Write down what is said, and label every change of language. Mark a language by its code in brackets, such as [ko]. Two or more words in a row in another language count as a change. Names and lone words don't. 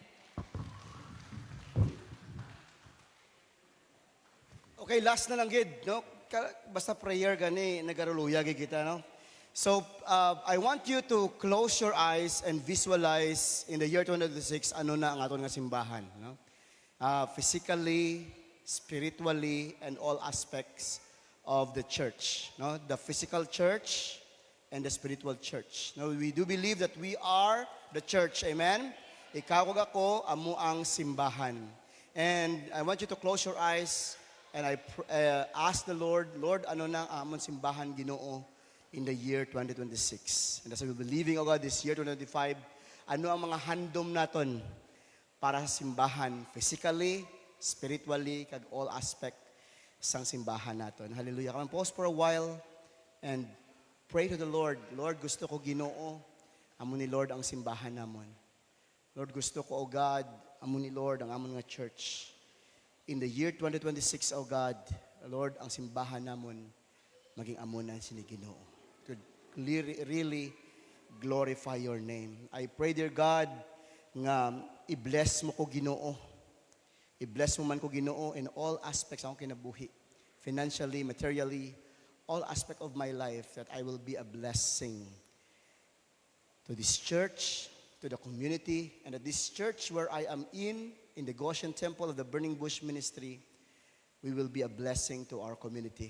[hil] Okay, last na lang gid, no? Basta prayer gani nagaruluya gid kita, no? [en] So, I want you to close your eyes and visualize in the year 2026 [hil] ano na ang aton nga simbahan, no? [en] Physically, spiritually, and all aspects of the church, no? The physical church and the spiritual church. No, we do believe that we are the church. Amen? [hil] Ikaw ug ako amo ang simbahan. [en] And I want you to close your eyes and I ask the Lord, Lord, [hil] ano na ang amon simbahan, Ginoo, [en] in the year 2026. And as we will be leaving, O God, this year 2025, [hil] ano ang mga handom naton para sa simbahan, [en] physically, spiritually, [hil] kag [en] all aspect [hil] sang simbahan naton. [en] Hallelujah. Come and pause for a while and pray to the Lord. Lord, [hil] gusto ko, Ginoo, amo ni Lord ang simbahan namon. Lord, gusto ko, [en] O God, [hil] amo ni Lord ang amon nga church. [en] In the year 2026, O God, Lord, [hil] ang simbahan namon maging amunan sini Ginoo. [en] To really glorify your name. I pray, dear God, [hil] nga i-bless mo ko, Ginoo. I-bless mo man ko, Ginoo, [en] in all aspects [hil] ng kinabuhi. [en] Financially, materially, all aspect of my life, that I will be a blessing to this church, to the community, and at this church where I am in the Goshen Temple of the Burning Bush Ministry, we will be a blessing to our community.